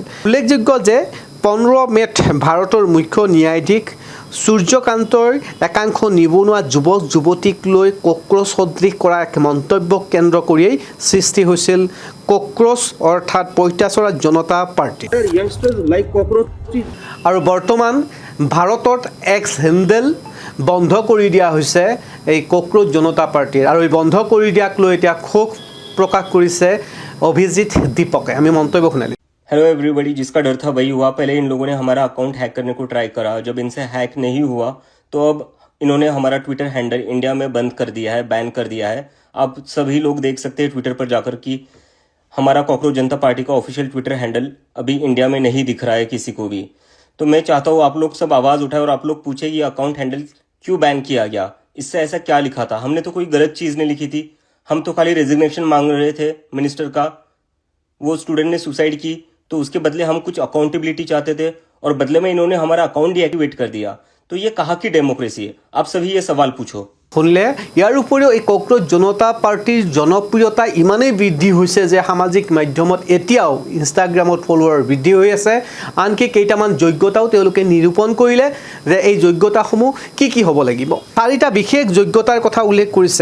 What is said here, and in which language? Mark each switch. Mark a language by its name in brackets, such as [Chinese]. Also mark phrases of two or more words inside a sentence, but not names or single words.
[Assamese] উল্লেখযোগ্য যে 15 মে'ত ভাৰতৰ মুখ্য ন্যায়াধীশ সূৰ্যকান্তৰ একাংশ নিবনুৱা যুৱক যুৱতীক লৈ কক্ৰোচ সদৃশ কৰা এক মন্তব্যক কেন্দ্ৰ কৰিয়েই সৃষ্টি হৈছিল কক্ৰোচ অৰ্থাৎ পঁইতাচোৰা জনতা পাৰ্টি। আৰু বৰ্তমান ভাৰতত এক্স হেণ্ডেল বন্ধ কৰি দিয়া হৈছে এই কক্ৰোচ জনতা পাৰ্টিৰ, আৰু এই বন্ধ কৰি দিয়াক লৈ এতিয়া ক্ষোভ প্ৰকাশ কৰিছে অভিজিত দীপকে। আমি মন্তব্য শুনালি। [English] hello everybody, [Hindi] जिसका डर था वही हुआ। पहले इन लोगों ने हमारा अकाउंट हैक करने को ट्राई करा, जब इनसे हैक नहीं हुआ तो अब इन्होंने हमारा [English] Twitter handle [Hindi] इंडिया में बंद कर दिया है, बैन कर दिया है। अब सभी लोग देख सकते हैं ट्विटर पर जाकर कि हमारा कॉकरोच जनता पार्टी का [English] official Twitter handle [Hindi] अभी इंडिया में नहीं दिख रहा है किसी को भी। तो मैं चाहता हूँ आप लोग सब आवाज़ उठाए और आप लोग पूछे ये [English] account handle [Hindi] क्यों बैन किया गया, इससे ऐसा क्या लिखा था। हमने तो कोई गलत चीज़ नहीं लिखी थी, हम तो खाली रेजिग्नेशन मांग रहे थे मिनिस्टर का। वो स्टूडेंट ने सुसाइड की तो उसके बदले हम कुछ अकाउंटेबिलिटी चाहते थे और बदले में इन्होंने हमारा अकाउंट डीएक्टिवेट कर दिया। तो ये कहाँ की डेमोक्रेसी है? आप सभी ये सवाल पूछो। [Assamese] শুনিলে ইয়াৰ উপৰিও এই কক্ৰোচ জনতা পাৰ্টিৰ জনপ্ৰিয়তা ইমানেই বৃদ্ধি হৈছে যে সামাজিক মাধ্যমত এতিয়াও ইনষ্টাগ্ৰামত ফলোৱাৰ বৃদ্ধি হৈ আছে। আনকি কেইটামান যোগ্যতাও তেওঁলোকে নিৰূপণ কৰিলে যে এই যোগ্যতাসমূহ কি হ'ব লাগিব। 4টা বিশেষ যোগ্যতাৰ কথা উল্লেখ কৰিছে।